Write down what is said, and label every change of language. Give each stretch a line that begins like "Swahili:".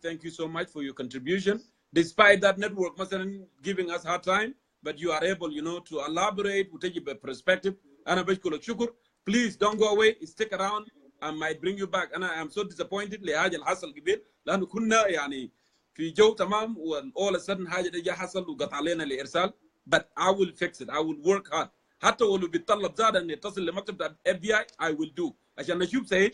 English: Thank you so much for your contribution despite that network مثلا giving us hard time, but you are able, to elaborate وتجي perspective.
Arabic: انا بشكرك شكر.
English: Please don't go away, stick around. I might bring you back.
Arabic: انا
English: am so disappointed
Arabic: لحاجه اللي حصل قبل، لانه كنا يعني في جو تمام
English: all of a sudden
Arabic: حاجه دي حصل وقطع علينا الارسال.
English: But I will fix it. I will work hard.
Arabic: حتى ولو بيتطلب زاد ان يتصل لمكتب الاف بي اي
English: I will do
Arabic: عشان نشوف سيد